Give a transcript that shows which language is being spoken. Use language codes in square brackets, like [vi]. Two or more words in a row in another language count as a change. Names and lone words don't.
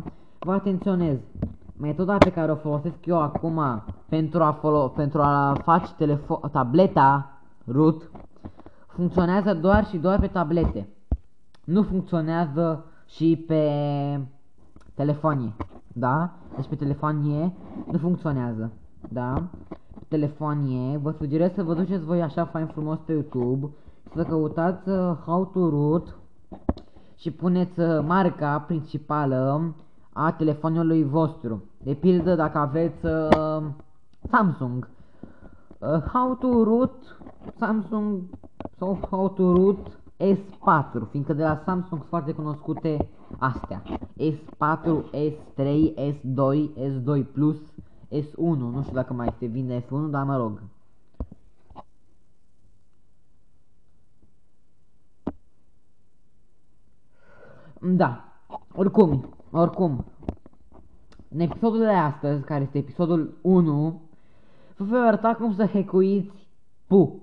[ro] Vă atenționez, metoda pe care o folosesc eu acum pentru a face tableta root funcționează doar și doar pe tablete. Nu funcționează și pe telefonie, da? Deci pe telefonie nu funcționează, da? Pe telefonie vă sugerez să vă duceți voi așa fain frumos pe YouTube, să căutați [en] how to root [ro] și puneți marca principală a telefonului vostru. De pildă dacă aveți Samsung, [en] how to root Samsung [ro] sau [en] how to root S4, [ro] fiindcă de la Samsung sunt foarte cunoscute astea. S4, S3, S2, S2 Plus, S1, nu știu dacă mai se vinde S1, dar mă rog. Da, oricum, în episodul de astăzi, care este episodul 1, vă voi arăta cum să hackuiți PU.